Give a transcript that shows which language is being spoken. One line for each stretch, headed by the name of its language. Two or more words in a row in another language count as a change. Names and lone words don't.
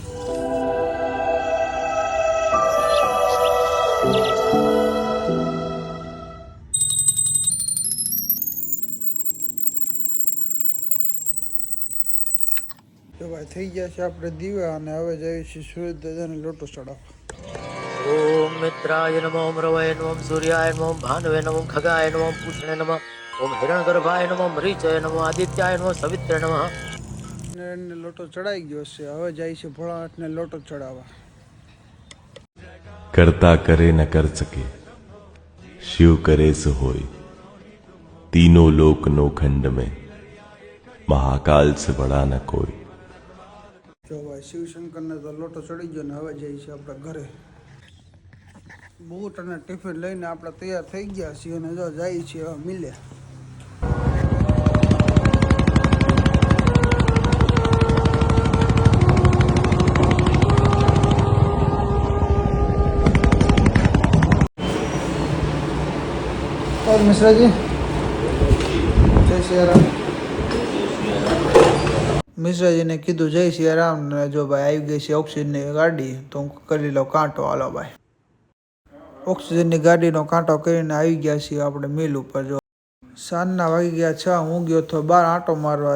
Gujarati: તો ભાઈ થઈ ગયા છે આપણે દીવા અને હવે જઈએ છીએ સૂર્ય દાદાને લોટો ચડાવવા.
Sanskrit: ओम मित्राय नमः ओम रवये नमः सूर्याय नमः भानवे नमः खगाय नमः पूष्णे नमः ओम हिरण्यगर्भाय नमः मरीचये नमः आदित्याय नमः सवित्रे नमः.
Gujarati: એને લોટો ચડાઈ ગયો છે. હવે જાય છે ભોળાનાથને લોટો ચડાવવા.
Hindi: करता करे न कर सके शिव करे सो होय तीनों लोक नो खंड में महाकाल से बड़ा न कोई.
Gujarati: જો ભાઈ શિવશંકરને તો લોટો ચડી ગયો ને હવે જઈએ છીએ આપણે ઘરે. બૂટ અને ટિફિન લઈને આપણે તૈયાર થઈ ગયા છીએ અને જો જઈએ છીએ હવે મિલે.
Hindi: और मिश्रा जी जय सियाराम.
Gujarati: મિશ્રાજીને કીધું જય સિયારામ ને જો ભાઈ આવી ગઈ છે ઓક્સિજનની ગાડી તો હું કરી લઉં કાંટો. હાલો ભાઈ ઓક્સિજનની ગાડીનો કાંટો કરીને આવી ગયા છીએ આપણે મિલ ઉપર. જો સાંજના વાગી ગયા 6. હું ગયો તો 12 આંટો મારવા.